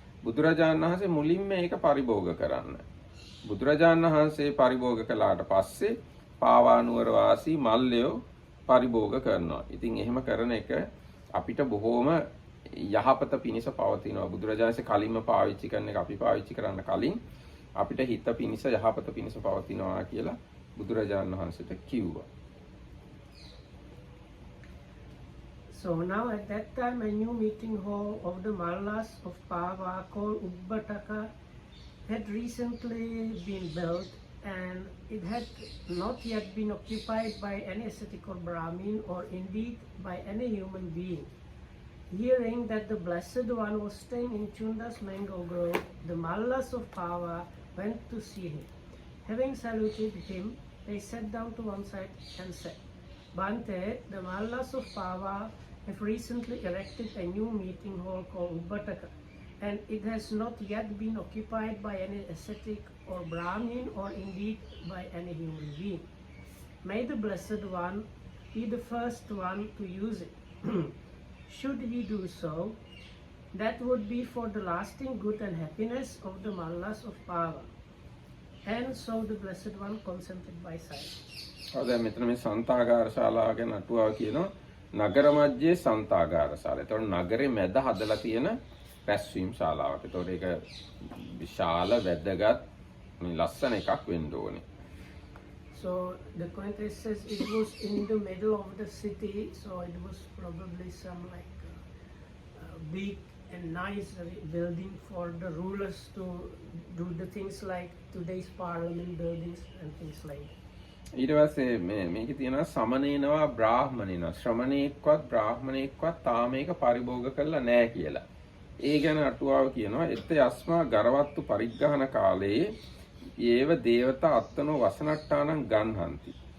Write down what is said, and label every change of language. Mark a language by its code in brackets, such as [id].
[si] බුදුරජාණන් වහන්සේ මුලින්ම මේක පරිභෝග කරන්න. බුදුරජාණන් වහන්සේ පරිභෝග කළාට පස්සේ පාවා නුවර වාසී මල්ලයෝ පරිභෝග කරනවා. ඉතින් එහෙම කරන එක අපිට බොහෝම යහපත පිණිස පවතිනවා. බුදුරජාණන්සේ කලින්ම පාවිච්චි කරන එක අපි පාවිච්චි කරන්න කලින් අපිට හිත පිණිස යහපත පිණිස පවතිනවා කියලා බුදුරජාණන් වහන්සේට කිව්වා. [en] So now at that time a new meeting hall of the Mallas of Pava called Ubbataka had recently been built, and it had not yet been occupied by any ascetic or Brahmin or indeed by any human being. Hearing that the Blessed One was staying in Chunda's mango grove, the Mallas of Pava went to see him. Having saluted him, they sat down to one side and said, Bhante, the Mallas of Pava have recently erected a new meeting hall called Ubbataka, and it has not yet been occupied by any ascetic or Brahmin or indeed by any human being. May the Blessed One be the first one to use it. Should he do so, that would be for the lasting good and happiness of the Mallas of Pava. And so the Blessed One consented by silence. [si] දැන් මෙතන මේ සන්තාගාර ශාලාව ගැන අටුවාව කියනවා නගර මැජ්ජේ සන්තාගාර ශාලාව. ඒතකොට නගරේ මැද හදලා තියෙන රැස්වීම් ශාලාවක්. ඒතකොට ඒක විශාල වැදගත් මේ ලස්සන එකක් වෙන්න ඕනේ. [en] So the commentator says it was in the middle of the city, so it was probably some like big and nice building for the rulers to do the things like today's parliament buildings and things like that. [si] ඊට පස්සේ මේකේ තියෙනවා [pi] සමනේනවා බ්‍රාහ්මණේනවා [si] ශ්‍රමණේක්වත් බ්‍රාහ්මණේක්වත් තාම මේක පරිභෝග කරලා නැහැ කියලා. ඒ ගැන අටුවාව කියනවා [pi] එත් යස්මා ගරවත්තු පරිග්‍රහණ කාලේ ඒව දේවතා අත්තනෝ වසනට්ටානං ගන්හන්ති.